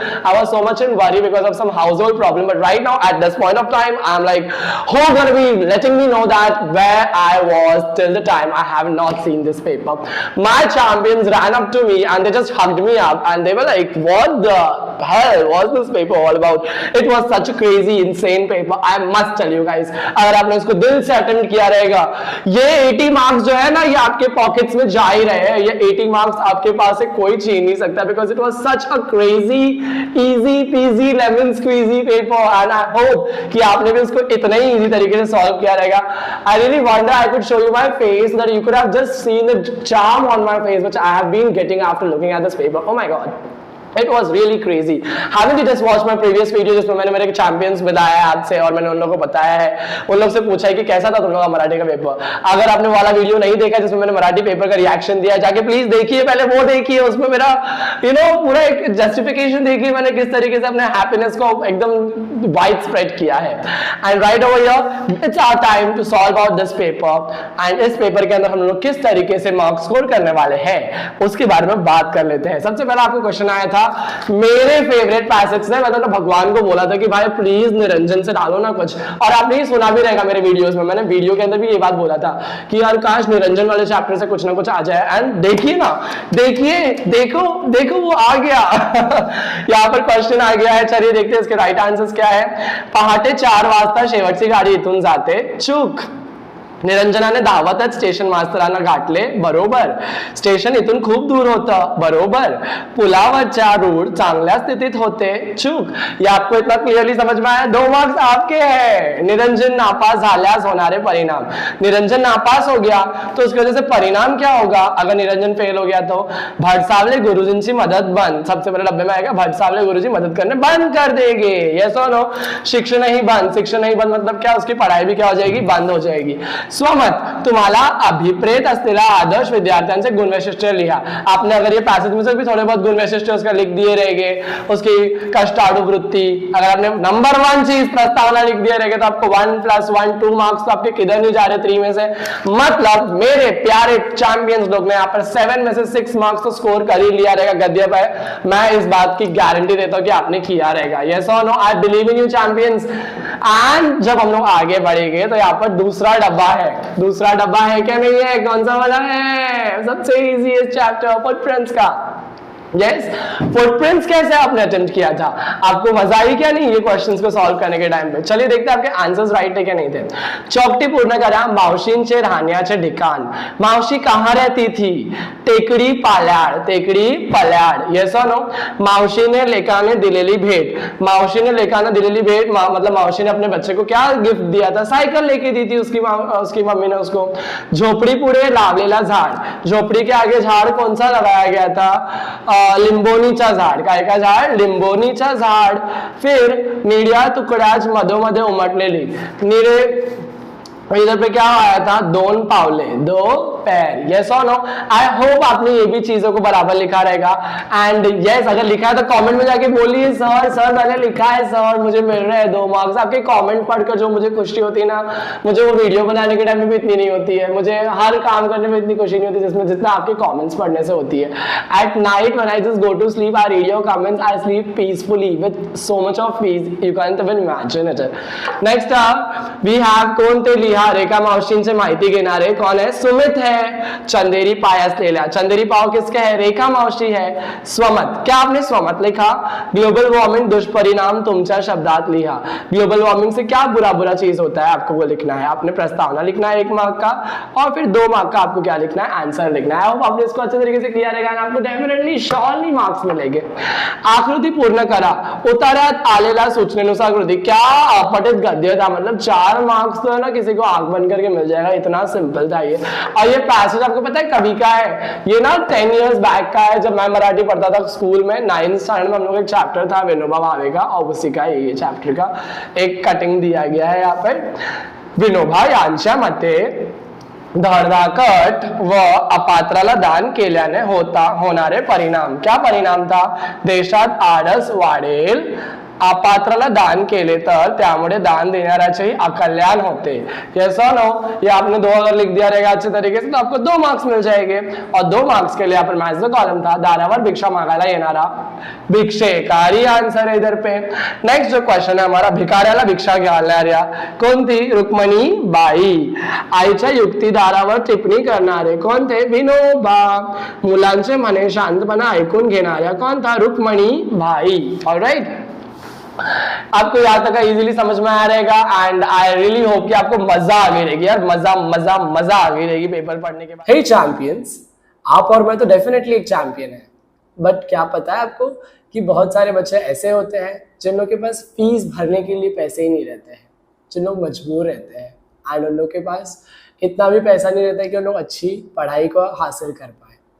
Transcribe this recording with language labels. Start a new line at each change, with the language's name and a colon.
English: I was so much in worry because of some household problem. But right now, at this point of time, I'm like, who's gonna be letting me know that where I was till the time I have not seen this paper? My champions ran up to me and they just hugged me up and they were like, what the hell was this paper all about? It was such a crazy, insane paper. I must tell you guys,
Hindi: अगर आपने इसको दिल से attempt किया रहेगा, ये 80 marks जो है ना, ये आपके पॉकेट्स में जा ही रहे हैं। ये 80 मार्क्स आपके पास से कोई छीन नहीं सकता,
English: because it was such a crazy, easy peasy lemon squeezy paper and I hope
Hindi: कि आपने भी उसको इतने ही easy तरीके से सॉल्व किया रहेगा।
English: I really wonder I could show you my face so that you could have just seen the charm on my face which I have been getting after looking at this paper. Oh my god, it was really crazy. Haven't you just watched my previous video
Hindi: जिसमें मैंने मेरे champions बताया है आपसे और मैंने उन लोगों को बताया है, उन लोग से पूछा है कि कैसा था तुम लोगों का मराठी का पेपर? अगर आपने वाला वीडियो नहीं देखा जिसमें मैंने मराठी पेपर का रिएक्शन दिया, जाके प्लीज देखिए, पहले वो देखिए, उसमें मेरा पूरा एक जस्टिफिकेशन देखिए मैंने किस तरीके से अपने हैप्पीनेस को एकदम वाइड स्प्रेड किया है।
English: and right over here it's our time to solve out this paper
Hindi: and इस पेपर के अंदर हम लोग किस तरीके से मार्क्स स्कोर करने वाले हैं उसके बारे में बात कर लेते हैं। सबसे पहले आपको क्वेश्चन आया था मेरे फेवरेट पैसेज से, मैं तो भगवान को बोला था कि भाई प्लीज निरंजन से डालो ना कुछ, और आपने ही सुना भी रहेगा मेरे वीडियोस में, मैंने वीडियो के अंदर भी ये बात बोला था कि यार काश निरंजन वाले चैप्टर से कुछ ना कुछ आ जाए। एंड देखिए ना, देखिए, देखो देखो वो आ गया यहाँ पर क्वेश्चन आ गया है। चलिए देखते हैं इसके राइट आंसर्स क्या है।
Marathi: पहाटे 4 वाजता शेवटची गाडी इथून जाते, चूक। निरंजनाने धावतच स्टेशन मास्तरांना गाठले, बरोबर। स्टेशन इथून खूप दूर होतं, बरोबर। पुलावरच्या रूट चांगल्या स्थितीत होते, चूक।
Hindi: ये आपको इतना क्लियरली समझ में आया? 2 मार्क्स आपके हैं।
Marathi: निरंजन नापास झाल्यास होणारे परिणाम,
Hindi: निरंजन नापास हो गया तो उसकी वजह से परिणाम क्या होगा अगर निरंजन फेल हो गया तो?
Marathi: भटसावले गुरुजींची मदत बंद,
Hindi: सबसे पहले डब्बे में आएगा भटसावले गुरुजी मदद करने बंद कर देंगे, यस और नो?
Marathi: शिक्षण ही बंद, शिक्षण ही बंद
Hindi: मतलब क्या? उसकी पढ़ाई भी क्या हो जाएगी? बंद हो जाएगी। स्वमत, तुम्हाला अभिप्रेत असलेला आदर्श विद्यार्थ्यांचे गुणवैशिष्ट्य लिहा। आपने अगर ये पैसेज में से भी थोड़े बहुत गुणवैशिष्ट्य उसका लिख दिए रहेंगे, उसकी कष्टाड़ु वृत्ति, अगर आपने नंबर 1 चीज प्रस्तावना लिख दिए रहेंगे तो आपको 1 + 1 2 मार्क्स तो आपके किधर नहीं जा रहे 3 में से। मतलब मेरे प्यारे चैंपियंस लोग ने यहाँ पर 7 में से 6 मार्क्स तो स्कोर कर ही लिया रहेगा गद्य पर। मैं इस बात की गारंटी देता हूँ कि आपने किया रहेगा, यस और no?
English: I believe in you champions.
Hindi: And जब हम लोग आगे बढ़ेंगे तो यहाँ पर दूसरा डब्बा है। दूसरा डब्बा है क्या नहीं है? कौन सा वाला है? सबसे इजीएस्ट चैप्टर फुटप्रिंट्स का। यस, फुटप्रिंट्स कैसे आपने अटेम्प्ट किया था? आपको मजा आई क्या नहीं ये क्वेश्चंस को सॉल्व करने के टाइम पे? चलिए देखते हैं आपके आंसर्स राइट है क्या नहीं थे। चौकटी पूर्ण करा, मावशींचे राहण्याचे ठिकाण। मावशी कहाँ रहती थी?
Marathi: टेकडी पाल्याड, टेकडी पल्याड,
Hindi: यस और नो?
Marathi: मावशीने लेकाने दिलेली भेट,
Hindi: मावशीने लेकाने दिलेली भेट मतलब मावशी ने अपने बच्चे को क्या गिफ्ट दिया था? साइकिल लेके दी थी उसकी मम्मी ने उसको।
Marathi: झोपड़ी पुढे लावलेला झाड,
Hindi: झोपड़ी के आगे झाड़ कौन सा लगाया गया था?
Marathi: लिंबोनीचा झाड, काय का झाड? लिंबोनीचा झाड। फिर निळ्या तुकड्याच मधोमध्ये उमटलेली, निळे
Hindi: इधर पे क्या आया था?
Marathi: 2 पावले,
Hindi: 2 पैर, यस और नो? आई होप आपने ये भी चीजों को बराबर लिखा रहेगा। एंड यस, अगर लिखा है तो कमेंट में जाके बोलिए सर सर मैंने लिखा है सर, मुझे मिल रहे हैं 2 मार्क्स। आपके कमेंट पढ़कर जो मुझे खुशी होती है ना, मुझे वो वीडियो बनाने के टाइम में भी इतनी नहीं होती है, मुझे हर काम करने में इतनी खुशी नहीं होती जिसमें जितना आपके कमेंट्स पढ़ने से होती है।
English: At night when I just go to sleep I read your comments, I sleep peacefully with so much of peace, you can't even imagine it. Next we have
Marathi: कोणते लिहा? रेखा मावशींचे माहिती घेणारे
Hindi: कौन है? सुमित है।
Marathi: चंदेरी पाय असलेल्या,
Hindi: चंदेरी पाव किसका है? रेखा मावशी है। स्वमत, क्या आपने स्वमत लिखा?
Marathi: ग्लोबल वार्मिंग दुष्परिणाम तुमच्या शब्दात लिहा।
Hindi: ग्लोबल वार्मिंग से क्या बुरा बुरा चीज होता है आपको वो लिखना है। आपने प्रस्तावना लिखना है 1 मार्क का और फिर 2 मार्क का आपको क्या लिखना है? आंसर लिखना है। आपने इसको अच्छे तरीके से किया रहेगा, आपको डेफिनेटली श्योरली मार्क्स मिलेंगे।
Marathi: आकृती पूर्ण करा, उतार्यात आलेला सूचनेनुसार कृती,
Hindi: क्या अपठित गद्य था? मतलब 4 मार्क्स तो है ना किसी को आंख बंद करके मिल जाएगा, इतना सिंपल था ये। और ये पैसेज आपको पता है कभी का है? ये ना 10 years बैक का है, जब मैं मराठी पढ़ता था स्कूल में 9th स्टैंडर्ड में, हम लोग एक चैप्टर था विनोबा भावे का, और उसी का ये चैप्टर का एक कटिंग दिया गया है यहाँ पर।
Marathi: विनोबा यांच्या मते धडधाकट व अपात्राला दान केल्याने होणारे परिणाम, क्या परिणाम था? देशात आळस वाढेल, अपात्राला दान केले तर त्यामुळे दान देणाऱ्याचेही अकल्याण होते।
Hindi: यस और नो? ये आपने 2 अगर लिख दिया रहेगा अच्छे तरीके से तो आपको 2 मार्क्स मिल जाएंगे। और 2 मार्क्स के लिए यहाँ पर मैच द कॉलम था
Marathi: दारावर भिक्षा मागायला येणारा भिक्षेकारी,
Hindi: आंसर है इधर पे। नेक्स्ट जो क्वेश्चन है हमारा,
Marathi: भिकाऱ्याला भिक्षा घालणाऱ्या कोणती?
Hindi: रुक्मणी बाई।
Marathi: आईच्या युक्तिदारावर टिप्पणी करणारे कोणते? विनोबा। मुलांचे म्हणे शांतपणे ऐकून घेणाऱ्या कोण था? रुक्मणी बाई।
Hindi: ऑलराइट, आपको यहाँ तक इजीली समझ में आ रहेगा एंड आई रियली होप कि आपको मजा आ गई रहेगी यार, मजा मजा मजा आ गई रहेगी पेपर पढ़ने के बाद। हे चैंपियंस, आप और मैं तो डेफिनेटली एक चैंपियन है, बट क्या पता है आपको कि बहुत सारे बच्चे ऐसे होते हैं जिन लोगों के पास फीस भरने के लिए पैसे ही नहीं रहते हैं, जिन लोग मजबूर रहते हैं एंड उन लोग के पास इतना भी पैसा नहीं रहता है कि उन लोग अच्छी पढ़ाई को हासिल कर पाए।